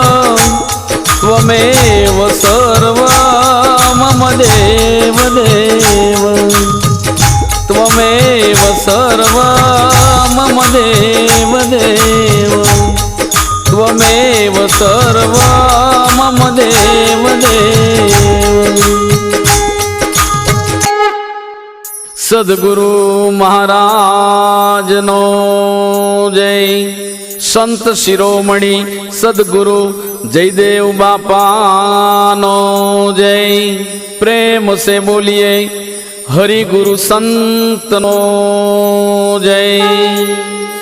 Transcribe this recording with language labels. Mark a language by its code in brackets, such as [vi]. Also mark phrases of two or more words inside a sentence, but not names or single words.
[sa] त्वमेव सर्व मम देव देव त्वमेव सर्व मम देव देव त्वमेव सर्व मम देव देव। [gu] સદગુરુ મહારાજનો જય. સંત શિરોમણી સદગુરુ જયદેવ બાપાનો જય. પ્રેમ સે બોલીએ હરિ ગુરુ સંતનો જય.